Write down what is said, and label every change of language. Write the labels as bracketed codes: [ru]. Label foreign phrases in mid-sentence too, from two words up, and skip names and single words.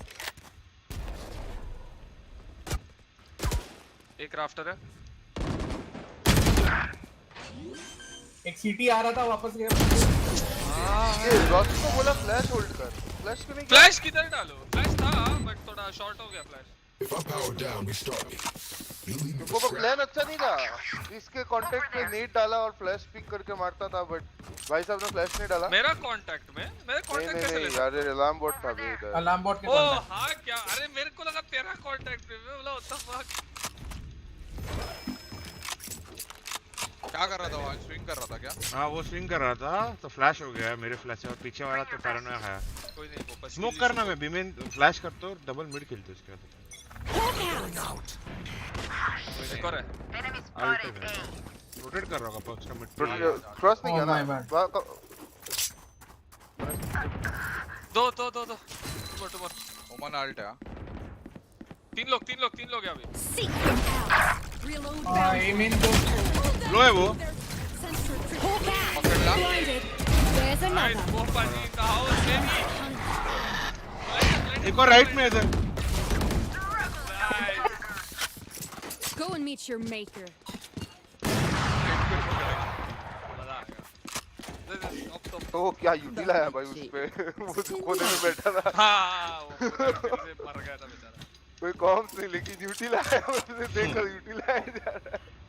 [hi] एक राफ्टर है एक सीटी आ रहा था वापस गया ये रॉस को बोला फ्लैश होल्ड कर फ्लैश क्यों नहीं किया फ्लैश किधर डालो फ्लैश था बट थोड़ा शॉर्ट हो गया फ्लैश [en] If I power down, we start me. You leave me [hi] वो [en] distracted. [hi] प्लान अच्छा नहीं था इसके कांटेक्ट पे नेट डाला और फ्लैश पिक करके मारता था बट भाई साहब ने फ्लैश नहीं डाला मेरा कांटेक्ट में मेरे कांटेक्ट कैसे नहीं ले यार ये अलार्म बोर्ड था अभी इधर अलार्म बोर्ड के ओ कॉन्टैक्ट हाँ क्या अरे मेरे को लगा तेरा कांटेक्ट में मैं बोला [en] what the fuck [hi] क्या कर रहा था वो स्विंग कर रहा था क्या हां वो स्विंग कर रहा था तो फ्लैश हो गया मेरे फ्लैश से और पीछे वाला तो पैरानोया खाया कोई नहीं वो बस स्मोक करना मैं बीमेन फ्लैश करता हूं डबल मिड खेलते उसके बाद एक और है अल्ट रोटेट कर रहा होगा पर उसका मिड क्रॉस नहीं किया [en] Oh [hi] ना [en] my bad. [hi] दो टू ओमन अल्ट है तीन लोग है अभी [en] Seek them out. Reload. [hi] हां ए मेन तो लो है वो [en] Sensor trip. Hawk out. [hi] पकड़ ला [en] Blinded. There's [hi] नाइस [en] another. [hi] वो पाजी [en] in the house baby [hi] एक और राइट में इधर [en] Go and meet your maker. [hi] तो क्या यूटी लाया भाई उस पे वो तो कोने में बैठा था हाँ वो मर गया था बेचारा कोई कॉम्स नहीं लेकिन यूटी लाया उसने देखा यूटी लाया जा रहा है